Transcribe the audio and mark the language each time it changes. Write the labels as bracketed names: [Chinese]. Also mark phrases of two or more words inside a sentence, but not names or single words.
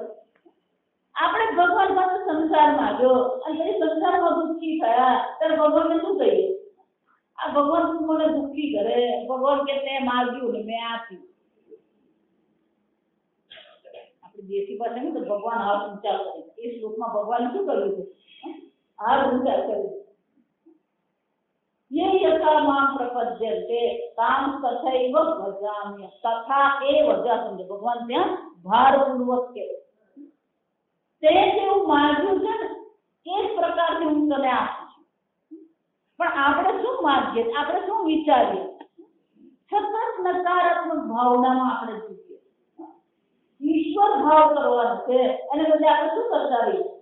[Gujarati] આપણે ભગવાન પાસે સંસારમાં જો અને પછી સંસારમાં દુઃખી થયા ત્યારે ભગવાનને શું કહીએ? આ ભગવાન તું મને દુઃખી કરે, ભગવાન કે તે માગ્યું ને મેં આપ્યું. આપણી દેશી ભાષામાં તો ભગવાન હાથ ઊંચા કરે. એ શ્લોકમાં ભગવાન શું કર્યું છે? હાથ ઊંચા કર્યું. [Sanskrit] ये यथा मां प्रपद्यन्ते तां तथैव भजामि. [Hindi] तथा ए वजह समझो, [Gujarati] भगवान ત્યાં ભારપૂર્વક કે તે જેવું માગ્યું છે ને એ જ પ્રકારથી હું તને આપું છું. પણ આપણે શું માગીએ, આપણે શું વિચારીએ? સતત નકારાત્મક ભાવનામાં આપણે જીવીએ. ઈશ્વર ભાવ કરવાનો છે અને બદલે આપણે શું કરતા રહીએ?